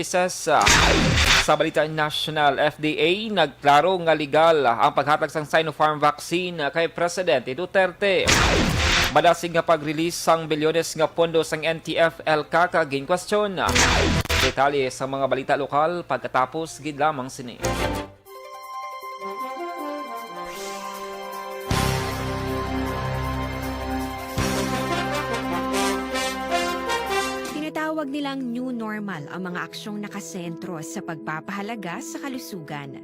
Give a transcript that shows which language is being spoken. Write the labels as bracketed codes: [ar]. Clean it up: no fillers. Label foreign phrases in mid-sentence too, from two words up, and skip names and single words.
[hil] Sa balita national, FDA nagklaro nga legal ang paghatag sang Sinopharm vaccine kay Presidente Duterte. Madasig nga pag-release sang bilyones nga pondo sang NTF-ELCA kaging question. Detalye sa mga balita lokal pagkatapos gid lamang sini. [tl] Tinatawag nilang new normal ang mga aksyong nakasentro sa pagpapahalaga sa kalusugan.